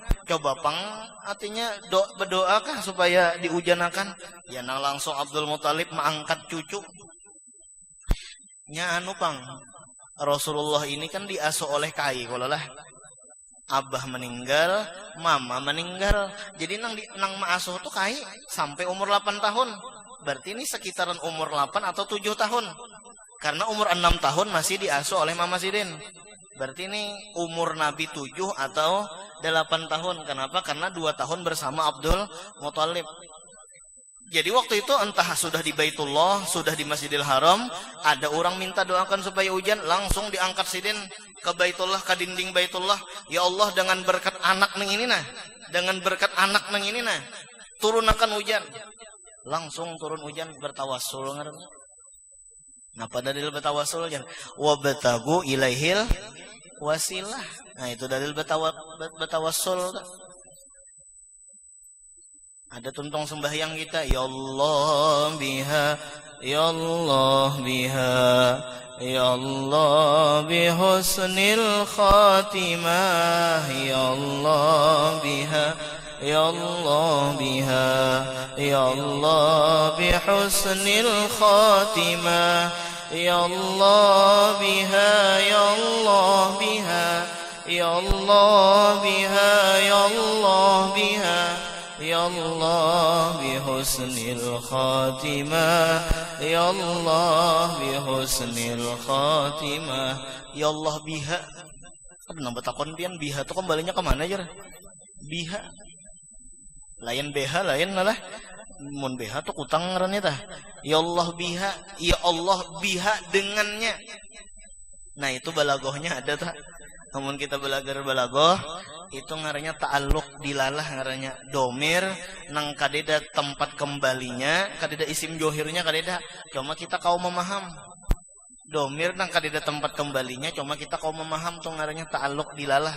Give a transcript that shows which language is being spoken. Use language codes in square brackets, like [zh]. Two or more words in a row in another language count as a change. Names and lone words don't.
[bjn] Coba pang artinya berdoakah supaya diujanakan. Ya nah langsung Abdul Muthalib mengangkat cucu. Nya anu pang Rasulullah ini kan diasuh oleh kai kalau lah. Abah meninggal, mama meninggal. Jadi nang maasuh tuh kai sampai umur 8 tahun. Berarti ini sekitaran umur 8 atau 7 tahun. Karena umur 6 tahun masih diasuh oleh Mama Sidin. Berarti ini umur Nabi 7 atau 8 tahun. Kenapa? Karena 2 tahun bersama Abdul Muthalib. Jadi waktu itu entah sudah di Baitullah, sudah di Masjidil Haram, ada orang minta doakan supaya hujan, langsung diangkat Sidin ke Baitullah, ke dinding Baitullah. [ar] يا الله, [bjn] dengan berkat anak neng ini nah, dengan berkat anak neng ini nah, turunkan hujan. Langsung turun hujan bertawassul ngaranna. Napa dalil bertawassul jan? [ar] وابتغوا إليه الوسيلة. [bjn] Nah itu dalil bertawassul. Ada tuntong sembahyang kita, [ar] يا الله بها يا الله بها يا الله بحسن الخاتمة يا الله بها يا الله بها, يا الله بحسن الخاتمة يا الله بها يا الله بها يا الله بها يا الله بها يا الله بحسن الخاتمة يا الله بحسن الخاتمة يا الله بها. [bjn] Apa nambah takon pian biha tuh kembalinya kemana aja? Biha. Lain BH lain lah. Mun BH tuh utang ngarannya tah. [ar] يا الله بها يا الله بها dengannya. [bjn] Nah itu balagohnya ada tah. Namun kita belajar balagoh itu ngarannya [ar] ta'alluq dilalah [bjn] ngarannya domir nang kadeda tempat kembalinya, kadeda isim johirnya kadeda. Cuma kita kaum memaham. Domir nang kadeda tempat kembalinya, cuma kita kaum memaham tuh ngarannya [ar] ta'alluq dilalah.